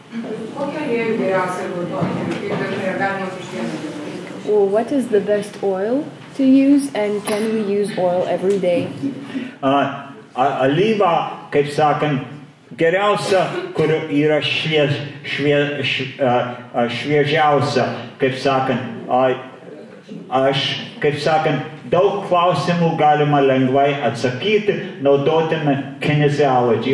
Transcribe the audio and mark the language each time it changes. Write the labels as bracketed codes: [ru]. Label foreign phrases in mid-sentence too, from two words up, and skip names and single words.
[en] Well, what is the best oil to use, and can we use oil every day? [lt] Alyva, kaip sakant, geriausia, kur yra šviežiausia, kaip sakant. Kaip sakant, daug klausimų galima lengvai atsakyti, naudodami kinesiology.